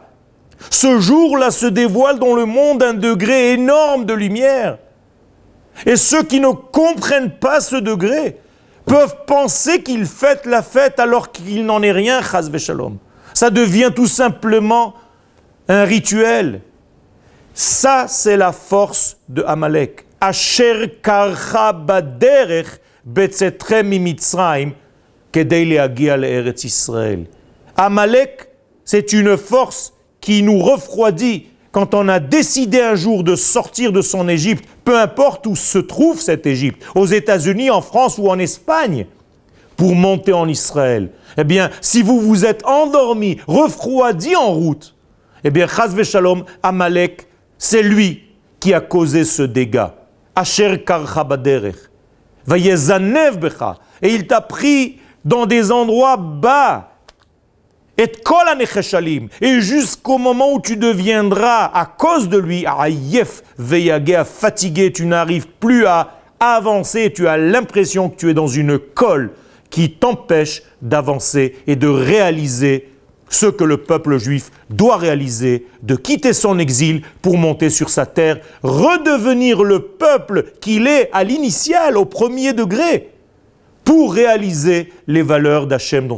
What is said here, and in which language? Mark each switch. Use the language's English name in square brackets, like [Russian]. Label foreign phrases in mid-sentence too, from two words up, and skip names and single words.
[French] Ce jour-là se dévoile dans le monde un degré énorme de lumière. Et ceux qui ne comprennent pas ce degré peuvent penser qu'ils fêtent la fête alors qu'il n'en est rien, [Hebrew] חס ושלום. [French] Ça devient tout simplement un rituel. Ça, c'est la force de Amalek. [Hebrew] אשר קרך בדרך בצאתכם ממצרים כדי להגיע לארץ ישראל. [French] Amalek, c'est une force qui nous refroidit quand on a décidé un jour de sortir de son Égypte, peu importe où se trouve cette Égypte, aux États-Unis, en France ou en Espagne, pour monter en Israël. Eh bien, si vous vous êtes endormi, refroidi en route, eh bien, [Hebrew] חס ושלום, Amalek, [French] c'est lui qui a causé ce dégât. [Hebrew] אשר קרך בדרך, ויזנב בך, [French] et il t'a pris dans des endroits bas, et jusqu'au moment où tu deviendras, à cause de lui, [Hebrew] עייף ויגע, [French] fatigué, tu n'arrives plus à avancer, tu as l'impression que tu es dans une colle qui t'empêche d'avancer et de réaliser ce que le peuple juif doit réaliser, de quitter son exil pour monter sur sa terre, redevenir le peuple qu'il est à l'initial, au premier degré, pour réaliser les valeurs d'Hachem dans ce monde.